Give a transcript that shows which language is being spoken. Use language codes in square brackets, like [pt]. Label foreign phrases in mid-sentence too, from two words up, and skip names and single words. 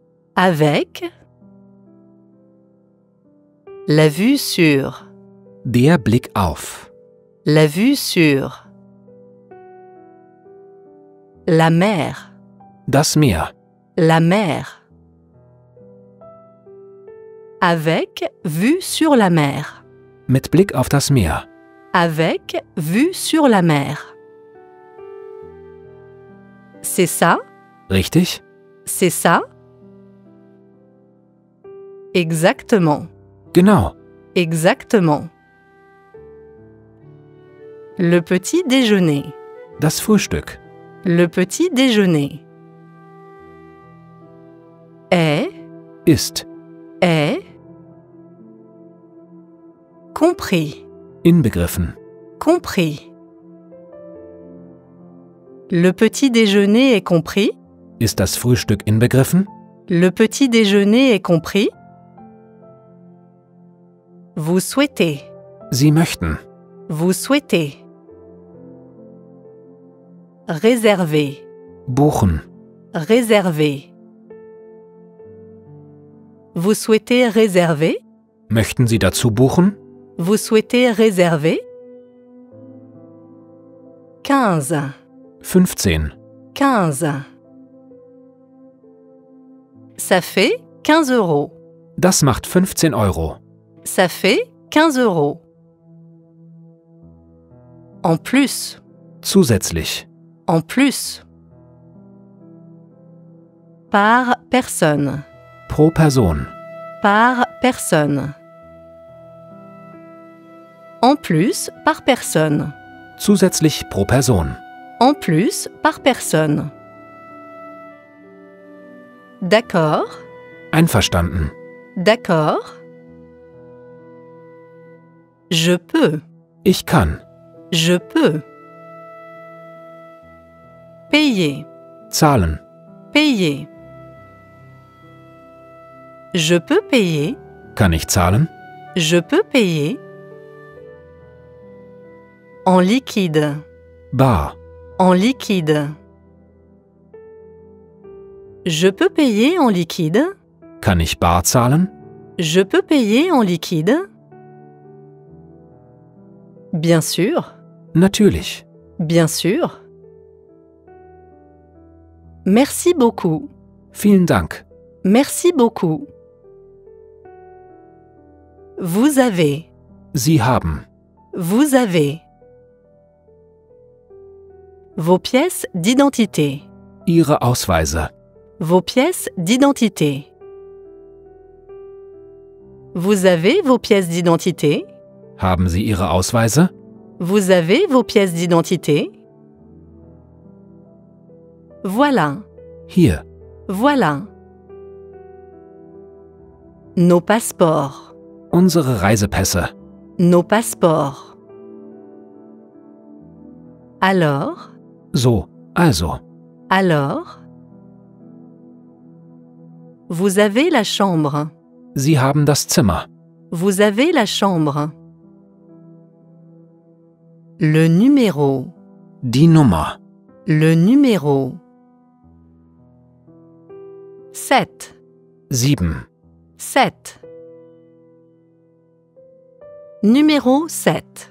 [fr] avec. La vue sur, [de] Der Blick auf. [fr] la vue sur. La mer, [de] Das Meer. [fr] la mer. Avec vue sur la mer. [de] Mit Blick auf das Meer. [fr] Avec vue sur la mer. C'est ça? [de] Richtig? [fr] C'est ça? Exactement, [de] Genau. [fr] exactement. Le petit déjeuner, [de] Das Frühstück. [fr] le petit déjeuner. Est, [de] Ist. [fr] compris, [de] Inbegriffen. [fr] compris. Le petit déjeuner est compris? [de] Ist das Frühstück inbegriffen? [fr] Le petit déjeuner est compris? Vous souhaitez, [de] Sie möchten. [fr] vous souhaitez. Réserver, [de] Buchen. [fr] réserver. Vous souhaitez réserver? [de] Möchten Sie dazu buchen? [fr] Vous souhaitez réserver? 15, 15. 15. Ça fait 15 €. [de] Das macht 15 Euro. [fr] Ça fait 15 €. En plus, [de] Zusätzlich. [fr] en plus. Par personne, [de] Pro Person. [fr] par personne. En plus, par personne. [de] Zusätzlich pro Person. [fr] En plus, par personne. D'accord, [de] Einverstanden. [fr] D'accord. Je peux. [de] Ich kann. [fr] Je peux. Payer. [de] Zahlen. [fr] Payer. Je peux payer. [de] Kann ich zahlen? [fr] Je peux payer. En liquide. [de] Bar. [fr] En liquide. Je peux payer en liquide. [de] Kann ich bar zahlen? [fr] Je peux payer en liquide. Bien sûr. [de] Natürlich. [fr] Bien sûr. Merci beaucoup. [de] Vielen Dank. [fr] Merci beaucoup. Vous avez. [de] Sie haben. [fr] Vous avez. Vos pièces d'identité. [de] Ihre Ausweise. [fr] Vos pièces d'identité. Vous avez vos pièces d'identité? [de] Haben Sie Ihre Ausweise? [fr] Vous avez vos pièces d'identité? Voilà. [de] Hier. [fr] Voilà. Nos passeports. [de] Unsere Reisepässe. [fr] Nos passeports. Alors? [de] So, also. [fr] Alors? Vous avez la chambre. [de] Sie haben das Zimmer. [fr] Vous avez la chambre. Le numéro. [de] Die Nummer. [fr] Le numéro. 7. 7. 7. Numéro 7.